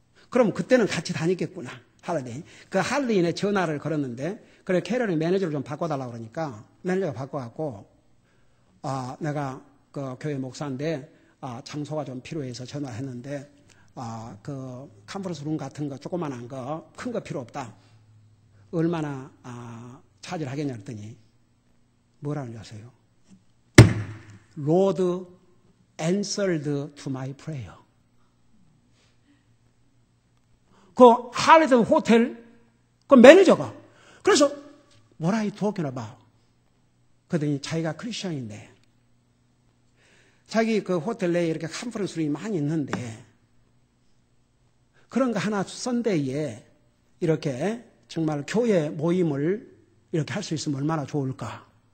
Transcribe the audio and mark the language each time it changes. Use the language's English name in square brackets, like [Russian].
[Korean] 그럼 그때는 같이 다녔겠구나. 할리데이. 그 할리데이인에 전화를 걸었는데 그래 캐럴이 매니저를 좀 바꿔달라고 그러니까 매니저가 바꿔갖고 내가 그 교회 목사인데 장소가 좀 필요해서 전화했는데 그 컨퍼런스 룸 같은 거 조그만한 거 큰 거 필요 없다. 얼마나 차지를 하겠냐 그랬더니 뭐라는 줄 아세요? [English] Lord answered to my prayer. [Korean] 그 할리데이 호텔 그 매니저가 그래서 [English] What are you talking about? [Korean] 그랬더니 자기가 크리스천인데 자기 그 호텔 내에 이렇게 컨퍼런스룸이 많이 있는데 그런 거 하나 선데이에 이렇게 정말 교회 모임을 이렇게 할 수 있으면 얼마나 좋을까.